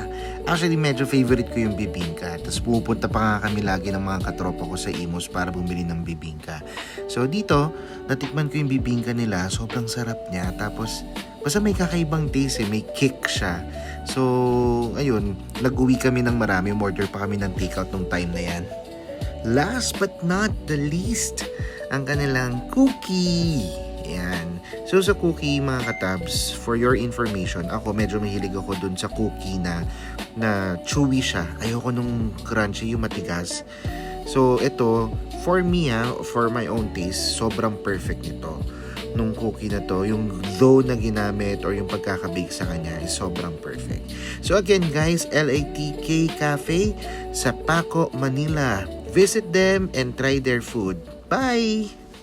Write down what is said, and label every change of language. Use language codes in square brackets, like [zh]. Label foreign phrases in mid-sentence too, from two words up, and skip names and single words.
[tl] Actually, medyo favorite ko yung bibingka. Tapos pumupunta pa nga kami lagi ng mga katropa ko sa Imus para bumili ng bibingka. So dito, natikman ko yung bibingka nila. Sobrang sarap niya. Tapos, basta may kakaibang taste may kick siya. So, ayun, nag-uwi kami ng marami. Order pa kami ng takeout nung time na yan. [en] Last but not the least, [tl] ang kanilang cookie. Yan. So sa cookie mga katabs, [en] for your information, [tl] ako medyo mahilig ako dun sa cookie na chewy siya. Ayoko nung crunchy, yung matigas. So ito, [en] for me for my own taste, [tl] sobrang perfect nito. Nung cookie na to, yung dough na ginamit or yung pagkakabake sa kanya is sobrang perfect. So again guys, LATK Cafe sa Paco, Manila. [en] Visit them and try their food. Bye!